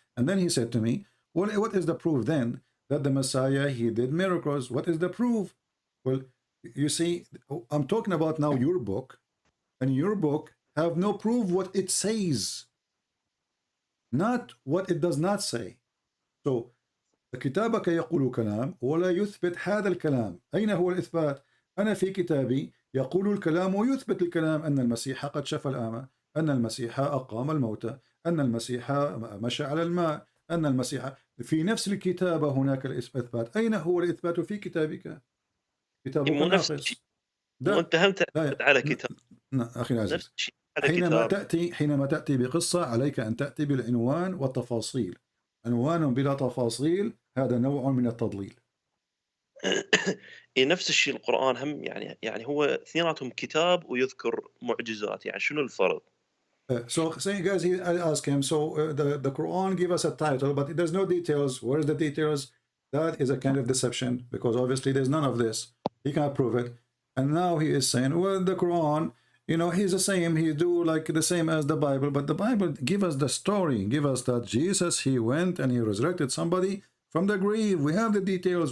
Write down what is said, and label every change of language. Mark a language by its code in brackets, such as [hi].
[en] And then he said to me, well, what is the proof then that the Messiah, he did miracles? What is the proof? Well, you see, I'm talking about now your book, and your book have no proof what it says, not what it does not say. So [ar] كتابك يقول كلام ولا يثبت هذا الكلام. أين هو الإثبات؟ أنا في كتابي يقول الكلام ويثبت الكلام، أن المسيح قد شفى الأعمى، أن المسيح أقام الموتى، أن المسيح مشى على الماء، أن المسيح في نفس الكتابة هناك الإثبات. أين هو الإثبات في كتابك؟ كتابك ناقص. وأنت هم تعتمد على كتاب. أخي العزيز، حينما تأتي بقصة عليك أن تأتي بالعنوان والتفاصيل. عنوان بلا تفاصيل هذا نوع من التضليل. نفس الشيء القرآن هم يعني هو اثنيناتهم كتاب ويذكر معجزات، يعني شنو الفرق؟ [en] So saying guys, I ask him, so the Quran give us a title, but there's no details. Where is the details? That is a kind of deception, because obviously there's none of this. He can't prove it. And now he is saying, well, the Quran, you know, he's the same. He do like the same as the Bible, but the Bible give us the story, give us that Jesus, he went and he resurrected somebody from the grave. We have the details.